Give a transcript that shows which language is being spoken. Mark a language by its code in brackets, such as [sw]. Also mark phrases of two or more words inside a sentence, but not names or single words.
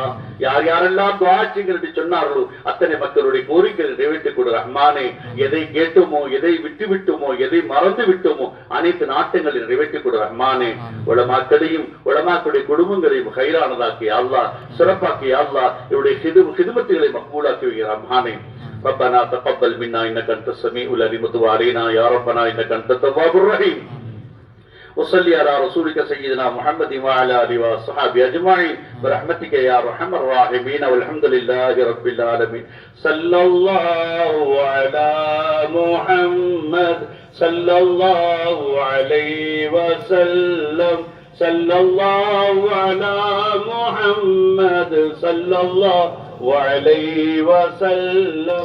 [ta] யார் யாரெல்லாம் துஆ செய்யுங்கள் என்று சொன்னார்களோ அத்தனை மக்களுடைய கோரிக்கைகளை நிறைவேற்றிக் கொடு ரஹ்மானே. எதை கேட்டோமோ, எதை விட்டுவிட்டோமோ, எதை மறந்து விட்டோமோ அனைத்து நாட்டங்களை நிறைவேற்றிக் கொடு ரஹ்மானே. உலமாக்களையும் உலமாக்களுடைய குடும்பங்களையும் கைரானதாக்கி [ar] يا الله, [ta] சிறப்பாக்கி [ar] يا الله. [ta] இவருடைய ஹிதுமத்துகளை மக்பூலாக்கி வை ரஹ்மானே. [ar] ربنا تقبل منا انك انت السميع العليم وتب علينا يا ربنا انك انت التواب الرحيم. وصلي على رسولك سيدنا محمد وعلى اله وصحبه اجمعين برحمتك يا ارحم الراحمين والحمد لله رب العالمين. صلى الله على محمد صلى الله عليه وسلم صلى الله على محمد صلى الله وعليه وسلم.